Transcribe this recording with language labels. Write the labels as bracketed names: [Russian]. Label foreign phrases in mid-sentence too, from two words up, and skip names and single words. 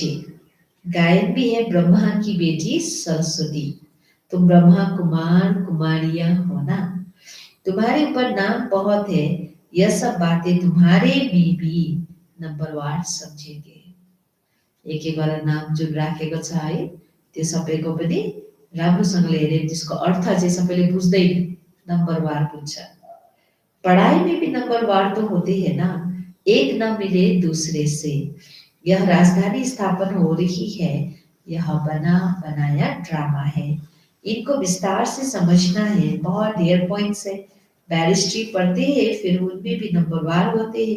[Hindi] गायन भी है ब्रह्मा की बेटी सरस्वती, तुम ब्रह्मा कुमार कुमारियां हो ना। तुम्हारे ऊपर नाम बहुत है, यह सब बातें तुम्हारे में भी नंबरवार समझेंगे। [Nepali] एक एक वाला नाम जुन राखेको छ है त्यो सबैको पनि राम्रोसँगले हेरे त्यसको अर्थ चाहिँ सबैले बुझ्दैन, नंबरवार बुझ्छ। [Hindi] पढ़ाई में भी नंबरवार तो होते हैं ना, एक न मिले दूसरे से। यह राजधानी स्थापन हो रही है, यह बना बनाया ड्रामा है, इनको विस्तार से समझना है। बहुत ढेर पॉइंट्स है, बैरिस्ट्री पढ़ते हैं फिर उनमें भी नंबरवार होते हैं।